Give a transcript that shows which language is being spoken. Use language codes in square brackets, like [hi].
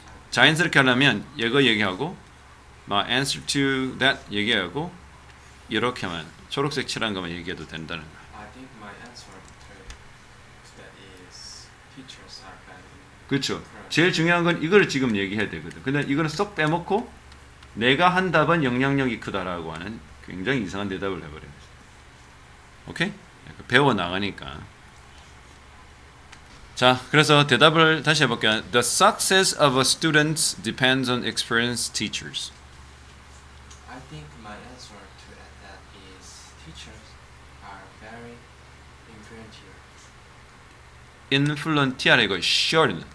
[ko] 자연스럽게 하려면 이거 얘기하고 my answer to that 얘기하고 이렇게 하면 초록색 칠한 것만 얘기해도 된다는 거야. [en] I think my answer to that is teachers are bad. [ko] 그렇죠. 제일 중요한 건 이걸 지금 얘기해야 되거든. 근데 이거는 쏙 빼먹고 내가 한 답은 영향력이 크다라고 하는 굉장히 이상한 대답을 해버려요. 오케이? 배워 나가니까. 자, 그래서 대답을 다시 해볼게요. [en] The success of a student depends on experienced teachers. I think my answer to that is teachers are very influential. [ko] influential 이거 sure는